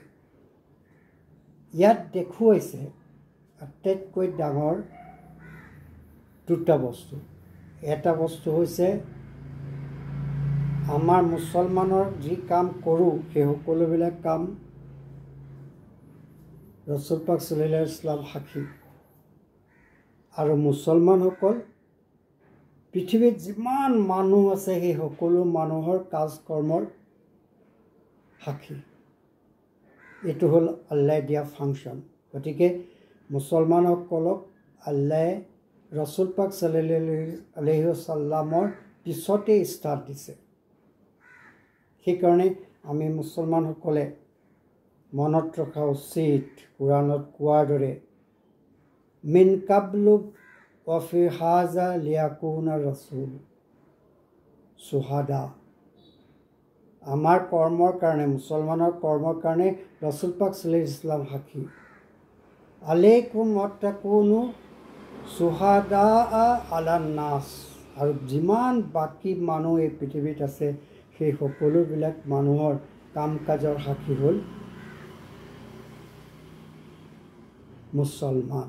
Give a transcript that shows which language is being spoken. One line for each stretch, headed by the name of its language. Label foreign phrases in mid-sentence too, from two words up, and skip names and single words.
Assamese: ইয়াত দেখুৱাইছে আটাইতকৈ ডাঙৰ দুটা বস্তু। এটা বস্তু হৈছে আমাৰ মুছলমানৰ যি কাম কৰোঁ সেই সকলোবিলাক কাম ৰসুল পাক
Arabic: صلى الله عليه وسلم
Assamese: সাক্ষী, আৰু মুছলমানসকল পৃথিৱীত যিমান মানুহ আছে সেই সকলো মানুহৰ কাজ কৰ্মৰ সাক্ষী। এইটো হ'ল আল্লাহে দিয়া ফাংচন। গতিকে মুছলমানসকলক আল্লাহে ৰসুল পাক
Arabic: صلى الله عليه وسلم
Assamese: পিছতে ষ্টাৰ্ট দিছে। সেইকাৰণে আমি মুছলমানসকলে মনত ৰখা উচিত, কোৰাণত কোৱাৰ দৰে
Arabic: من قبل وفي هذا ليكون رسول شهداء.
Assamese: আমাৰ কৰ্মৰ কাৰণে, মুছলমানৰ কৰ্মৰ কাৰণে ৰচুল পাক
Arabic: صلى الله عليه وسلم
Assamese: সাক্ষী।
Arabic: عليكم وتكونوا شهداء على الناس.
Assamese: আৰু যিমান বাকী মানুহ এই পৃথিৱীত আছে সেই সকলোবিলাক মানুহৰ কাম কাজৰ সাক্ষী হ'ল মুছলমান।